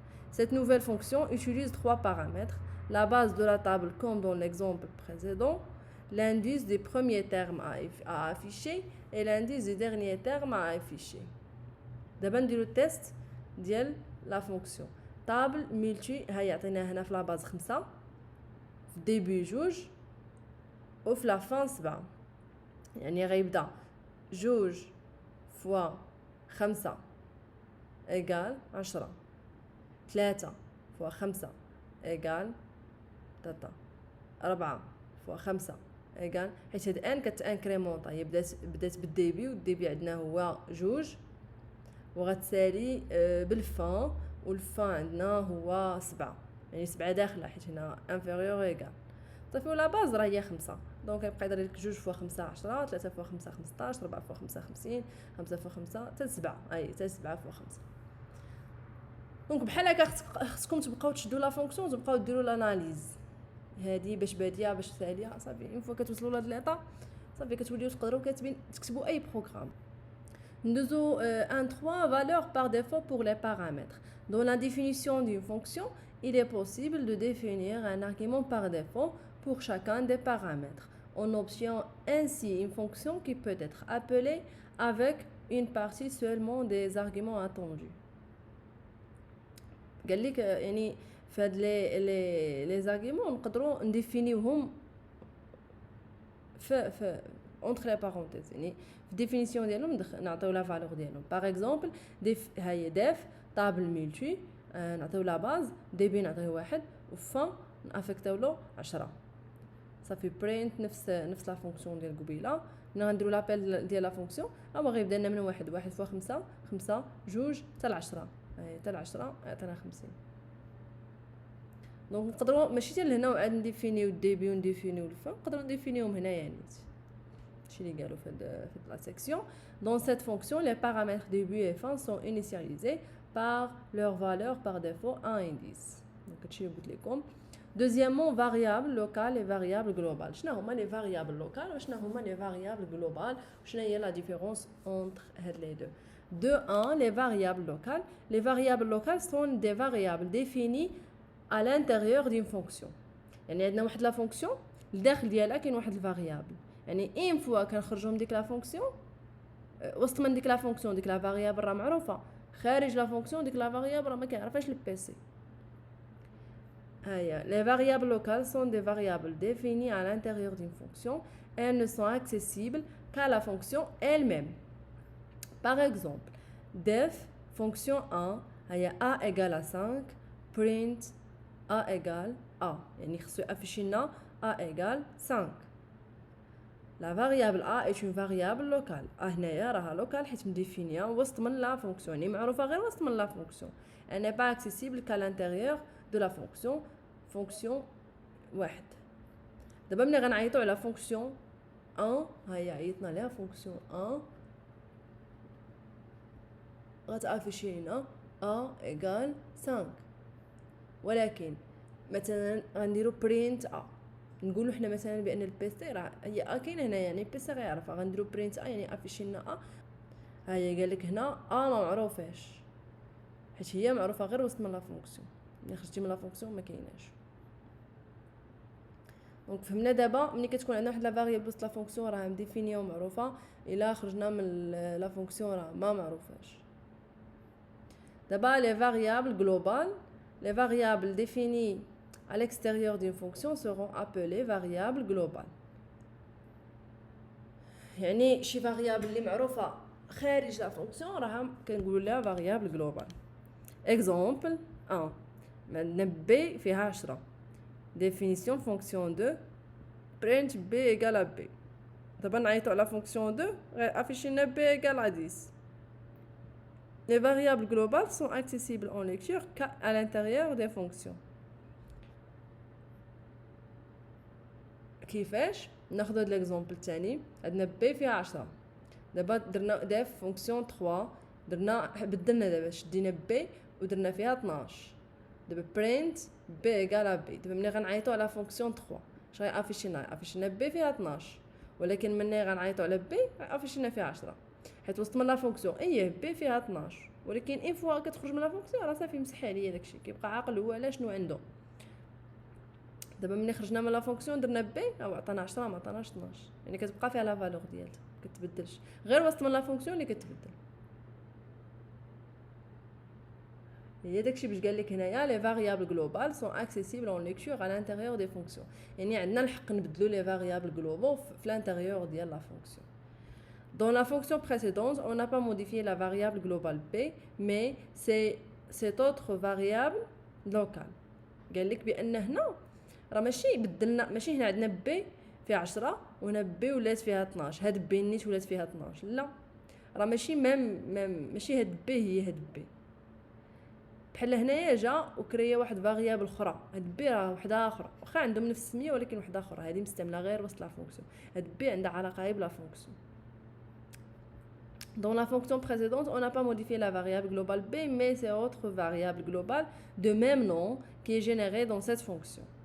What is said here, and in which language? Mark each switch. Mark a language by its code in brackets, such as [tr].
[fr] Cette nouvelle fonction utilise trois paramètres: la base de la table comme dans l'exemple précédent, l'indice des premiers termes à afficher et l'indice des derniers termes à afficher. [ar] دابا نديرو التيست ديال لا فونكسيون طابل ملتي. ها يعطينا هنا في لا باز 5 في الديبي 2 وفي لا فان 7. يعني غيبدا 2 فوا 5 ايغال 10 3 فوا 5 ايغال 3 4 فوا 5 ايغال حيت هاد ان كتانكريمونطا هي بدات بالديبي والديبي عندنا هو 2 وغتسالي بالفان والفان عندنا هو 7 يعني 7 داخله حيت هنا انفيريور ايغال صافي. ولا باز راه هي 5 دونك يبقى يدير لك 2 فوا 5 10 3 فوا 5 15 4 فوا 5 50 5 فوا 5 حتى 7 حتى 7 فوا 5. دونك بحال هكا خصكم تبقاو تشدوا لا فونكسيون وتبقاو ديروا لاناليز هادي باش باديه باش ثانيه صافي. اون فوا كتوصلوا لهاد ليطا صافي كتوليو تقدروا كاتبين تكتبوا اي بروغرام. ندوزو ان 3 [fr] valeurs par défaut pour les paramètres. Dans la définition d'une fonction, il est possible de définir un argument par défaut pour chacun des paramètres. On obtient ainsi une fonction qui peut être appelée avec une partie seulement des arguments attendus. [ar] قال لك يعني فهاد لي زارغيمون نقدروا نديفينيوهم في [fr] entre les parenthèses [ar] يعني في ديفينيسيون ديالهم نعطيو لا فالور ديالهم. باغ اكزومبل هاي ديف طابل ملتي نعطيو لا باز ديبي نعطيه 1 وفان نافيكتيو له 10 صافي. برينت نفس لا فونكسيون ديال قبيله. ملي غنديروا لابيل ديال لا فونكسيون هو غيبدا لنا من 1 فوا 5 5 2 حتى 10 حتى 10 يعطينا 50. دونك نقدروا ماشي حتى لهنا وعاد نديفينيو الديبي ونديفينيو الفان نقدروا نديفينيوهم هنايا نيت هادشي اللي قالوا في [fr] la section. Dans cette fonction, les paramètres début et fin sont initialisés par leur valeur par défaut à indice. [ar] Donc هادشي اللي قلت لكم. [fr] Deuxièmement, variable locale et variable globale. [ar] شنو هما [fr] les variables locales [ar] وشنو هما [fr] les variables globales [ar] وشنو هي [fr] la différence entre هاد les deux. De 1, les variables locales. Les variables locales sont des variables définies à l'intérieur d'une fonction. [ar] يعني عندنا واحد لا فونكسيون الداخل ديالها كاين واحد الفاريابل يعني ان فوا كنخرجوا من ديك لا فونكسيون وسط من ديك لا فونكسيون ديك لا فاريابل راه معروفه خارج لا فونكسيون ديك لا فاريابل راه ما كيعرفهاش البي سي. [fr] هيا les variables locales sont des variables définies à l'intérieur d'une fonction. Elles ne sont accessibles qu'à la fonction elle-même. Par exemple, def fonction 1 هيا a égale à 5 print a égale a [ar] يعني خصو يافيشي لنا [fr] a égale 5. La variable a est une variable locale. [ar] هنايا راها لوكال حيت مديفينيا وسط من لا فونكسيون يعني معروفه غير وسط من لا فونكسيون. [fr] Elle n'est pas accessible qu'à l'intérieur de la fonction 1. [ar] دابا ملي غنعيطوا على فونكسيون 1 هيا عيطنا لها فونكسيون 1 غتافيشي لنا a égale 5 ولكن مثلا غنديروا برينت a نقولوا حنا مثلا بان البي سي راه هي كاينه هنا يعني البي سي غيعرفها غنديروا برينت يعني افيشي لنا ها هي قال لك هنا ما معروفاش حيت هي معروفه غير وسط من لا فونكسيون ملي خرجتي من لا فونكسيون ما كايناش. دونك فهمنا دابا ملي كتكون عندنا واحد لا فاريابل وسط لا فونكسيون راه مديفينيه ومعروفه الا خرجنا من لا فونكسيون راه ما معروفاش. دابا لي فاريابل جلوبال [fr] les variables définies à l'extérieur d'une fonction seront appelées variables globales. [ar] يعني شي variable اللي معروفه خارج لا فونكسيون راها كنقولوا لها [fr] variable global. Exemple 1 [ar] عندنا بي فيها 10 ديفينيسيون فونكسيون دو برينت بي ايكال بي. دابا نعيطو على فونكسيون دو غير افيشي لنا بي ايكال 10. [fr] Les variables globales sont accessibles en lecture qu'à l'intérieur des fonctions. [ar] كيفاش؟ ناخذ هاد ليكزامبل الثاني. عندنا بي فيها 10 دابا درنا داف فونكسيون 3 بدلنا دابا شدينا بي ودرنا فيها 12. دابا برينت بي ايكال بي. دابا ملي غنعيطو على فونكسيون 3 اش غيافيشينا بي فيها 12 ولكن ملي غنعيطو على بي غيافيشينا فيها 10 حيت وسط من لا فونكسيون بي فيها 12 ولكن ان فوا كتخرج من لا فونكسيون راه صافي مسح عليا داكشي كيبقى عاقل هو على شنو عنده. دابا ملي خرجنا من لا فونكسيون درنا بي او عطانا 10 ما عطاناش 12 يعني كتبقى فيها لا فالور ديالها كتبدلش غير وسط من لا فونكسيون اللي كتبدل. هي داكشي باش قال لك هنايا لي فاريابل جلوبال سون اكسيسيبل اون ليكتور على الانتيريور دي فونكسيون يعني عندنا الحق نبدلو لي فاريابل جلوبال في الانتيريور ديال لا فونكسيون. [fr] Dans la fonction précédente, on n'a pas modifié la variable globale b, mais c'est cette autre variable locale. [ar] قال لك بان هنا راه ماشي بدلنا ماشي هنا عندنا b فيها 10 وهنا b ولات فيها 12 هاد b نيت ولات فيها 12 لا راه ماشي ماشي هاد b هي هاد b بحال هنايا جا وكريا واحد فاريابل اخرى هاد b راه وحده اخرى واخا عندهم نفس السميه ولكن وحده اخرى هذه مستعمله غير وسط لا فونكسيون هاد b عندها علاقه غير بلا فونكسيون. [fr] Dans la fonction précédente, on n'a pas modifié la variable globale b, mais c'est autre variable globale de même nom qui est générée dans cette fonction.